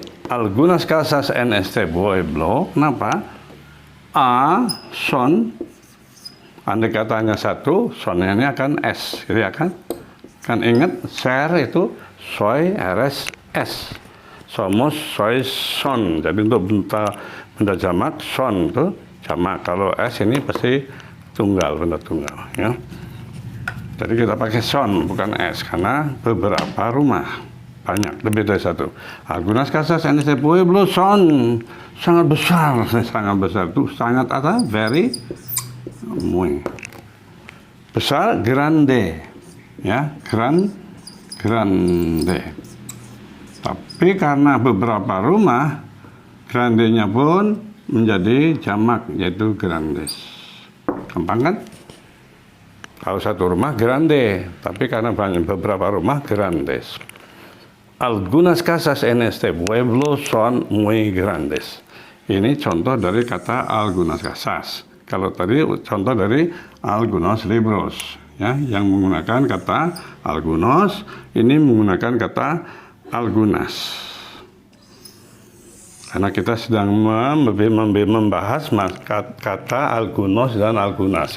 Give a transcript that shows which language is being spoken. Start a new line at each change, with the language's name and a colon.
Spanish: Algunas casas en este pueblo,
Indonesian: kenapa? A son, andai katanya satu, sonnya ini akan S, gitu ya kan? Kan ingat ser itu soy, rs, S.
Spanish: Somos, soy, son.
Indonesian: Jadi untuk benda jamak, son itu jamak. Kalau S ini pasti tunggal, benda tunggal. Ya. Jadi kita pakai son, bukan S. Karena beberapa rumah. Banyak, lebih dari satu.
Spanish: Algunas casas en este pueblo son
Indonesian: sangat besar. Sangat besar itu sangat apa? Very, muy. Besar, grande. Ya, grande. Tapi karena beberapa rumah, grandenya pun menjadi jamak, yaitu grandes. Gampang kan? Kalau satu rumah grande, tapi karena banyak beberapa rumah grandes.
Spanish: Algunas casas en este pueblo son muy grandes.
Indonesian: Ini contoh dari kata algunas casas. Kalau tadi contoh dari algunos libros. Ya, yang menggunakan kata algunos, ini menggunakan kata algunas. Karena kita sedang membahas kata algunos dan algunas.